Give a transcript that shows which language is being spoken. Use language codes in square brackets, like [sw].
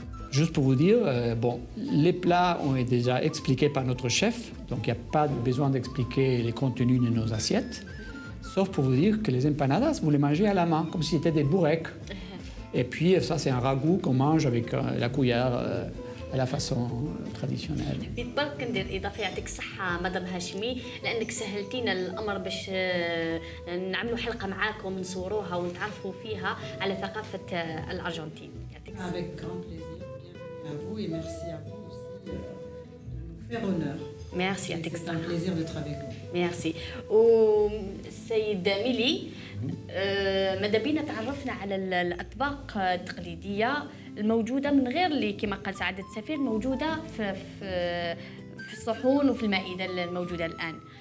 [fr] Juste pour vous dire, les plats ont été déjà expliqués par notre chef, donc il n'y a pas besoin d'expliquer les contenus de nos assiettes, sauf pour vous dire que les empanadas, vous les mangez à la main, comme si c'était des bourrecs. Et puis ça, c'est un ragoût qu'on mange avec la cuillère à la façon traditionnelle. [ar] بديت برك ندير اضافه يعطيك الصحه مدام هاشمي لانك سهلتينا الامر باش نعملوا حلقه معاكم نصوروها ونتعرفوا فيها على ثقافه الارجنتين. يعطيك الصحه. [fr] Avec grand plaisir. Bienvenue à vous et merci à vous aussi de nous faire honneur. [ar] ميرسي يعطيك [fr] C'est un [ar] الصحه. [fr] plaisir d'être avec vous. ميرسي. [ar] والسيد ميلي ماذا بينا تعرفنا على الاطباق التقليديه الموجوده من غير اللي كما قال سعاده السفير موجوده في الصحون وفي المائده الموجوده الان.